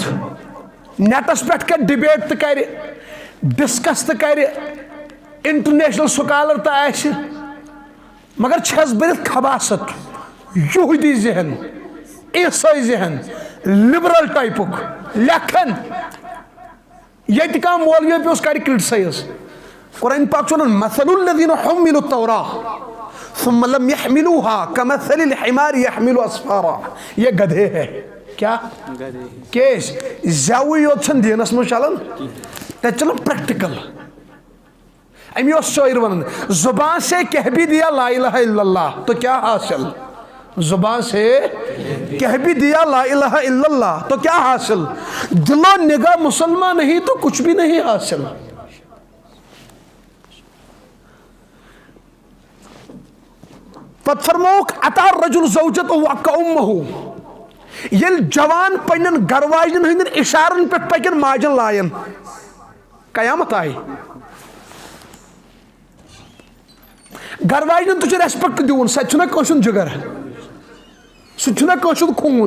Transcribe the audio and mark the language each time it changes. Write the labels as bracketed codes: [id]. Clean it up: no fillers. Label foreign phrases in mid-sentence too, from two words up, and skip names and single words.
[ks] نیٹس پٮ۪ٹھ کرِ ڈِبیٹ تہِ کرِ ڈسکس تہِ کرِ [en] international scholar [ks] تہِ آسہِ مگر چھس بٔرِتھ خباست یہوٗدی ذہن عیسٲے ذہن لبرل ٹایپُک لیکھان. ییٚتہِ کانٛہہ مولوی پیوٚس کرِ کرٹسایز. قرآن پاک چھُ ونان [ar] مثل الذین حملوا التوراة ثم لم يحملوها كمثل الحمار يحمل اسفارا. [ur] یہ گدھے ہے. [ks] کیا کیس زیوٕے یوت چھنہٕ دیٖنس منٛز چلان تتہِ چلان پریکٹِکل. امی اوس شٲعر ونان [ur] زبان سے کہہ بھی دیا [ar] لا الہ الا اللہ [ur] تو کیا حاصل. زبان سے کہہ بھی دیا [ar] لا الہ الا اللہ [ur] تو کیا حاصل. دل و نگاہ مسلمان نہیں تو کچھ بھی نہیں حاصل. [ks] پتہٕ فرمووُکھ [ar] اتا الرجل زوجته وکا امه. [ks] ییٚلہِ جوان پننٮ۪ن گرٕ واجنٮ۪ن ہٕنٛدٮ۪ن اشارن پٮ۪ٹھ پکن ماجن لایَن قیامت آیہِ. گرٕ واجنٮ۪ن تہِ چھُ ریسپیکٹ دِوُن. سۄ تہِ چھُنہ کٲنٛسہِ ہُنٛد جگر. سُہ تہِ چھُنہ کٲنٛسہِ ہُنٛد خوٗن.